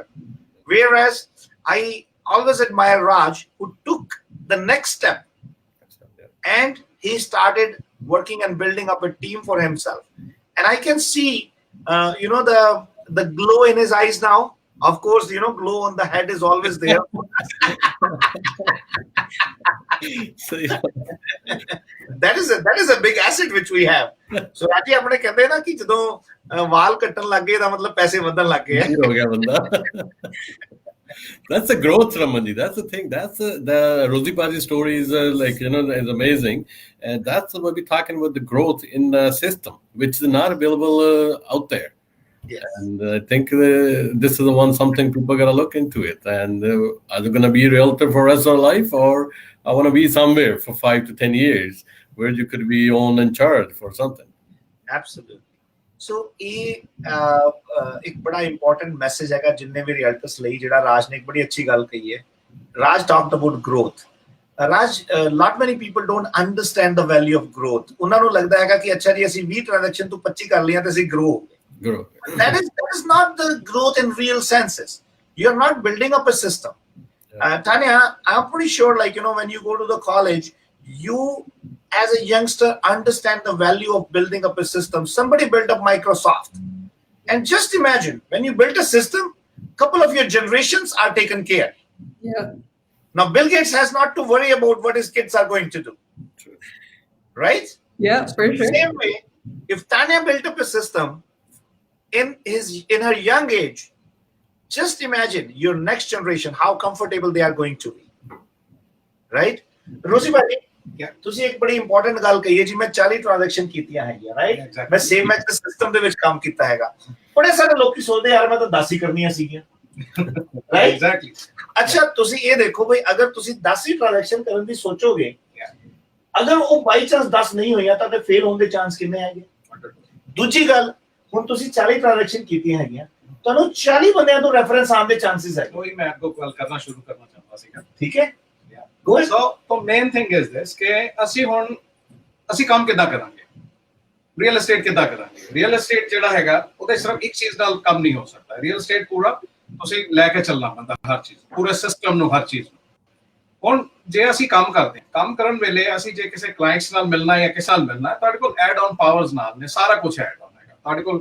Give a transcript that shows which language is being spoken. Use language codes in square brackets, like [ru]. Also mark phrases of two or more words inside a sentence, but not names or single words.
[en] Whereas I always admire Raj, who took the next step and he started working and building up a team for himself. And I can see, the glow in his eyes now. Of course, glow on the head is always there. that is a big asset which we have. So Raji [pa] ਆਪਣੇ ਕਹਿੰਦੇ ਨਾ ਕਿ ਜਦੋਂ ਵਾਲ ਕੱਟਣ ਲੱਗੇ ਤਾਂ ਮਤਲਬ ਪੈਸੇ ਵਧਣ ਲੱਗੇ ਹੋ ਗਿਆ ਬੰਦਾ। [en] That's the growth, Ramanji. That's the thing. That's the Rosie Paji story is is amazing, and that's what we're talking about, the growth in the system, which is not available out there. Yes. And I think this is the one something people gotta look into it. And are they gonna be a realtor for the rest of their life, or I want to be somewhere for 5 to 10 years where you could be on in charge for something. Absolutely. [pa] So ਇੱਕ ਬੜਾ [en] important message [pa] ਹੈਗਾ ਜਿੰਨੇ ਵੀ ਰੀਅਲਟਰਸ ਲਈ, ਜਿਹੜਾ ਰਾਜ ਨੇ ਇੱਕ ਬੜੀ ਅੱਛੀ ਗੱਲ ਕਹੀ ਹੈ। [en] Raj talked about growth. ਰਾਜ, not many people don't understand the value of growth. [pa] ਉਹਨਾਂ ਨੂੰ ਲੱਗਦਾ ਹੈਗਾ ਕਿ ਅੱਛਾ ਜੀ ਅਸੀਂ 20 ਟ੍ਰਾਂਜੈਕਸ਼ਨ ਤੋਂ 25 ਕਰ ਲਈਆਂ ਤੇ ਅਸੀਂ ਗਰੋ ਹੋ ਗਏ। [en] That is not the growth in real senses. You're not building up a system. Tania, I'm pretty sure when you go to the college, you as a youngster understand the value of building up a system. Somebody built up Microsoft, and just imagine when you built a system, couple of your generations are taken care. Yeah. Now Bill Gates has not to worry about what his kids are going to do. Right? Yeah, for sure. Same way, if Tania built up a system in her young age, just imagine your next generation, how comfortable they are going to be. [pa] Right? Rosie bhai, ਤੁਸੀਂ ਇੱਕ ਬੜੀ ਇੰਪੋਰਟੈਂਟ ਗੱਲ ਕਹੀ ਹੈ ਜੀ, ਮੈਂ 40 ਟ੍ਰਾਂਜੈਕਸ਼ਨ ਕੀਤੀਆਂ ਹੈਗੀਆਂ, ਰਾਈਟ? ਮੈਂ ਸੇਵਮੈਕਸ ਦੇ ਸਿਸਟਮ ਦੇ ਵਿੱਚ ਕੰਮ ਕੀਤਾ ਹੈਗਾ। ਬੜੇ ਸਾਰੇ ਲੋਕੀ ਸੋਚਦੇ ਯਾਰ ਮੈਂ ਤਾਂ 10 ਹੀ ਕਰਨੀਆਂ ਸੀਗੀਆਂ, ਰਾਈਟ? ਐਗਜ਼ੈਕਟਲੀ। ਅੱਛਾ ਤੁਸੀਂ ਇਹ ਦੇਖੋ ਬਈ, ਅਗਰ ਤੁਸੀਂ 10 ਹੀ ਟ੍ਰਾਂਜੈਕਸ਼ਨ ਕਰਨ ਦੀ ਸੋਚੋਗੇ, ਅਗਰ ਉਹ [en] by chance [pa] 10 ਨਹੀਂ ਹੋਈਆਂ ਤਾਂ ਤੇ ਫੇਲ ਹੋਣ ਦੇ ਚਾਂਸ ਕਿੰਨੇ ਹੈਗੇ? ਦੂਜੀ ਗੱਲ, ਹੁਣ ਤੁਸੀਂ 40 ਟ੍ਰਾਂਜੈਕਸ਼ਨ ਕੀਤੀਆਂ ਹੈਗੀਆਂ, ਤੁਹਾਨੂੰ 40 ਬੰਦਿਆਂ ਤੋਂ ਰੈਫਰੈਂਸ ਆਉਣ ਦੇ ਚਾਂਸਸ ਹੈ। ਉਹੀ ਮੈਂ ਅੱਗੋਂ ਗੱਲ ਕਰਨਾ ਸ਼ੁਰੂ ਕਰਨਾ ਚਾਹੁੰਦਾ ਸੀਗਾ। ਠੀਕ ਹੈ। [en] So main thing is this [pa] ਕਿ ਅਸੀਂ ਕੰਮ ਕਿੱਦਾਂ ਕਰਾਂਗੇ, [en] real estate [pa] ਕਿੱਦਾਂ ਕਰਾਂਗੇ। [en] real estate [pa] ਜਿਹੜਾ ਹੈਗਾ ਉਹਦੇ ਸਿਰਫ ਇੱਕ ਚੀਜ਼ ਨਾਲ ਕੰਮ ਨਹੀਂ ਹੋ ਸਕਦਾ। [en] real estate [pa] ਪੂਰਾ ਤੁਸੀਂ ਲੈ ਕੇ ਚੱਲਣਾ ਪੈਂਦਾ, ਹਰ ਚੀਜ਼, ਪੂਰੇ ਸਿਸਟਮ ਨੂੰ, ਹਰ ਚੀਜ਼ ਨੂੰ। ਹੁਣ ਜੇ ਅਸੀਂ ਕੰਮ ਕਰਦੇ, ਕੰਮ ਕਰਨ ਵੇਲੇ ਅਸੀਂ ਜੇ ਕਿਸੇ ਕਲਾਇੰਟਸ ਨਾਲ ਮਿਲਣਾ ਜਾਂ ਕਿਸੇ ਨਾਲ ਮਿਲਣਾ, ਤੁਹਾਡੇ ਕੋਲ [en] add on powers [pa] ਨਾਲ ਨੇ, ਸਾਰਾ ਕੁਝ [en] add on [pa] ਹੈਗਾ ਤੁਹਾਡੇ ਕੋਲ।